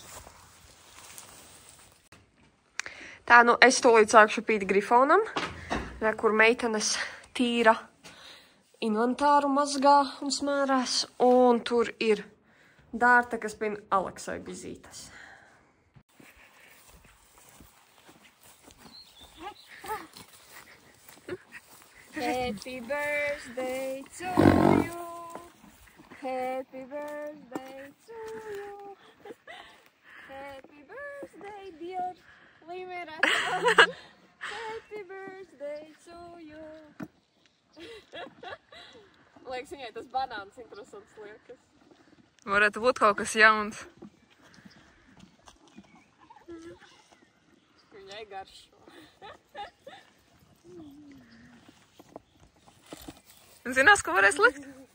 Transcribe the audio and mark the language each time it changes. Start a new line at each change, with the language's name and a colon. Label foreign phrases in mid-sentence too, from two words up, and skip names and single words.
Latvian: Tā, nu es tūlīt sākšu pīt grifonam, kur meitenes tīra inventāru mazgā un smērēs. Un tur ir Dārta, kas pina Aleksai bizītes.
English: Happy birthday to you. Happy birthday to you. Happy birthday, dear Limereta. Happy birthday to you.
Latvian: Liekas, viņai tas banāns interesants liekas. Varētu būt kaut kas jauns. Viņai garšo. Zinās, ko varēs likt?